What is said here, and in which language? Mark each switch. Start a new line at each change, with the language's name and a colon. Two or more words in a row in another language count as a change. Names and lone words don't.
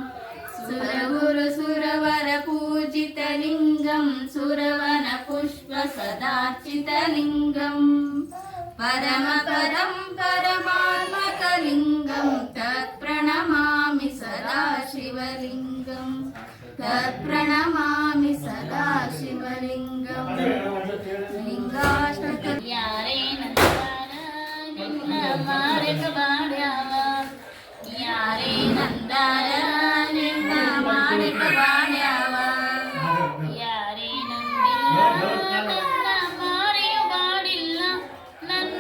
Sanskrit: सुरगुरुसुरवरपूजितलिङ्गं सुरवनपुष्पसदार्चितलिङ्गम् परमपदं परमात्मकलिङ्गं तत्प्रणमामि सदा शिवलिङ्गं तत्प्रणमामि सदा शिवलिङ्गं लिङ्गाष्टक
Kannada: ಯಾರೇ ನಂದಾರ ನಿನ್ನ ಮಾರಕ ಬಾಡ್ಯಾವ ಯಾರೇ ನಂದಾರ ನಿನ್ನ ಮಾರಕ ಬಾಡ್ಯಾವ ಯಾರೇ ನಂದಿಲ್ಲ ನನ್ನ ಮಾರಿಯು ಬಾಡಿಲ್ಲ ನನ್ನ